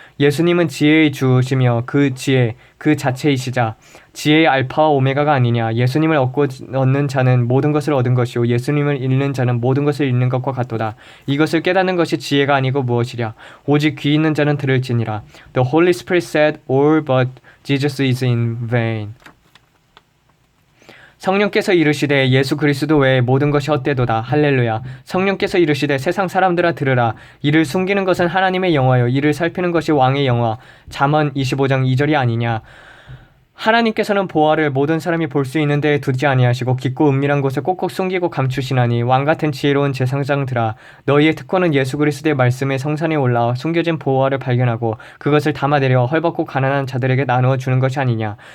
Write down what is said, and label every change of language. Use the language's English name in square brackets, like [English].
[Korean] 예수님은 지혜의 주시며 그 지혜 그 자체이시자 지혜의 알파와 오메가가 아니냐. 예수님을 얻는 자는 모든 것을 얻은 것이요 예수님을 잃는 자는 모든 것을 잃는 것과 같도다. 이것을 깨닫는 것이 지혜가 아니고 무엇이랴. 오직 귀 있는 자는 들을지니라. [English] The Holy Spirit said, all but Jesus is in vain. [Korean] 성령께서 이르시되 예수 그리스도 외에 모든 것이 헛되도다. 할렐루야. 성령께서 이르시되 세상 사람들아 들으라. 이를 숨기는 것은 하나님의 영화요 이를 살피는 것이 왕의 영화. 잠언 25장 2절이 아니냐. 하나님께서는 보화를 모든 사람이 볼 수 있는 데에 두지 아니하시고 깊고 은밀한 곳에 꼭꼭 숨기고 감추시나니 왕같은 지혜로운 제사장들아 너희의 특권은 예수 그리스도의 말씀의 성산에 올라와 숨겨진 보화를 발견하고 그것을 담아내려 헐벗고 가난한 자들에게 나누어 주는 것이 아니냐.